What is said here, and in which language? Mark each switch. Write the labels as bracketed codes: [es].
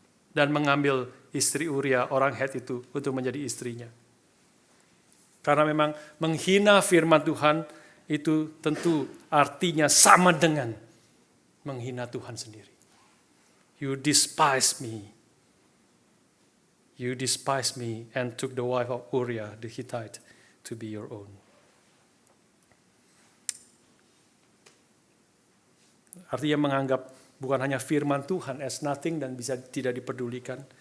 [id] Dan mengambil istri Uria orang Het itu untuk menjadi istrinya. Karena memang menghina firman Tuhan itu tentu artinya sama dengan menghina Tuhan sendiri. [en] You despise me. You despise me and took the wife of Uriah the Hittite to be your own. [id] Artinya menganggap bukan hanya firman Tuhan [en] as nothing [id] dan bisa tidak dipedulikan.